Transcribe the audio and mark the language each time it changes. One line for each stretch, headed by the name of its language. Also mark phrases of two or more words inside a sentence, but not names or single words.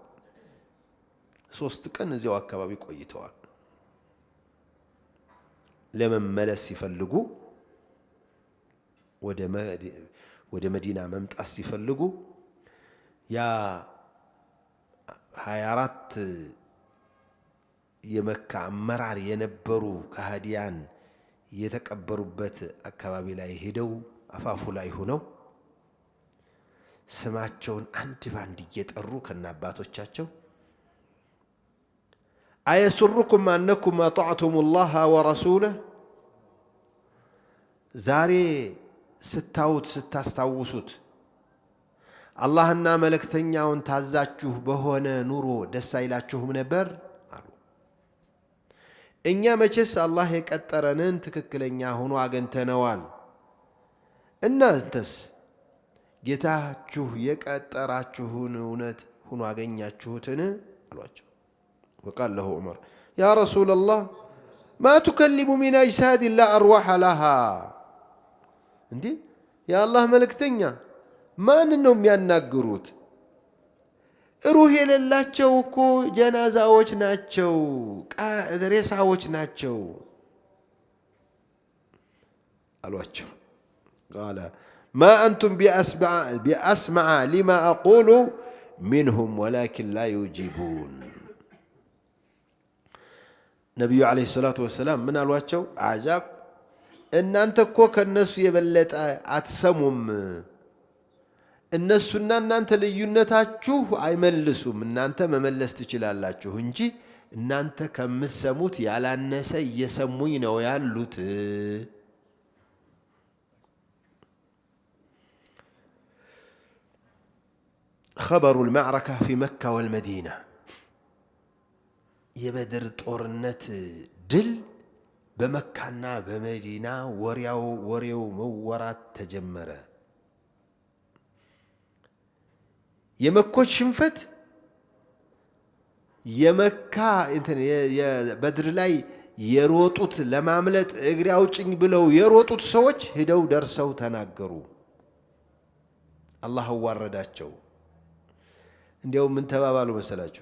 Amharic: 3 ቀን እዚያው አካባቢ ቆይተዋል። ለመመለስ ሲፈልጉ ወደ መዲና መምጣት ሲፈልጉ ያ 24 የመካ አመራር የነበሩ ከሃዲያን የተቀበሩበት አካባቢ ላይ ሄደው አፋፉ ላይ ሆነው ስማቸውን አንድ ባንድ እየጠሩ ከናባቶቻቸው
Arabic: أيسركم أنكم أطعتم الله ورسوله
Amharic: ዛሬ ስታስታውሱት አላህና መልእክተኛውን ታዛችሁ በሆነ ኑሮ ደስ አይላችሁም ነበር አሉ። እኛ መቼስ አላህ የቀጠረንን ትክክለኛ ሆኖ አገንተነዋል። እናንተስ ጌታችሁ የቀጠራችሁን እውነት ሆኖ አገኛችሁትን አሏቸው።
Arabic: وقال له عمر يا رسول الله ما تكلم من أجساد لا أرواح لها
Amharic: እንዴ የአላህ መልእክተኛ ማንን ነው የሚያናግሩት? ሩህ የሌላቸው እኮ ጀናዛዎች ናቸው፣ ሬሳዎች ናቸው አሏቸው።
Arabic: قال ما أنتم بأسمع لما أقول منهم ولكن لا يجيبون
Amharic: ነቢዩ
Arabic: عليه الصلاة والسلام
Amharic: ምን አሏቸው? አጃብ እናንተ እኮ ከነሱ የበለጠ አትሰሙም። እነሱና እናንተ ልዩነታችሁ አይመልሱም። እናንተ መመለስ ትችላላችሁ እንጂ እናንተ ከምትሰሙት ያላነሰ እየሰሙኝ ነው ያሉት።
Arabic: خبر المعركة في مكة والمدينة
Amharic: የበድር ጦርነት ድል በመካና በመዲና ወሬው መወራት ተጀመረ። የመኮች ሽንፈት የመካ የበድር ላይ የሮጡት ለማምለጥ እግሬ አውጭኝ ብለው የሮጡት ሰዎች ሄደው ደርሰው ተናገሩ። አላህ አዋረዳቸው። እንዲያው ምን ተባባሉ መሰላችሁ?